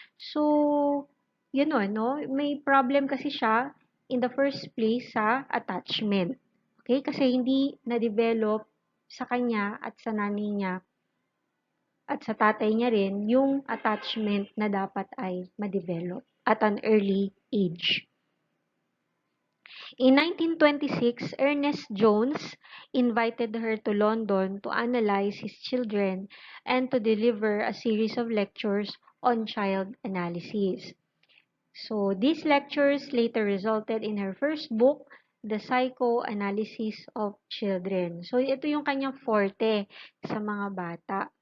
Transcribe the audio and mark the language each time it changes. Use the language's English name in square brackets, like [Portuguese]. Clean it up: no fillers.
[Filipino] So, yun o, no? May problem kasi siya in the first place sa attachment. Okay? Kasi hindi na-develop sa kanya at sa nanay niya at sa tatay niya rin yung attachment na dapat ay ma-develop [English] at an early age. In 1926, Ernest Jones invited her to London to analyze his children and to deliver a series of lectures on child analysis. So, these lectures later resulted in her first book, The Psychoanalysis of Children. [Filipino] So, ito yung kanyang forte sa mga bata.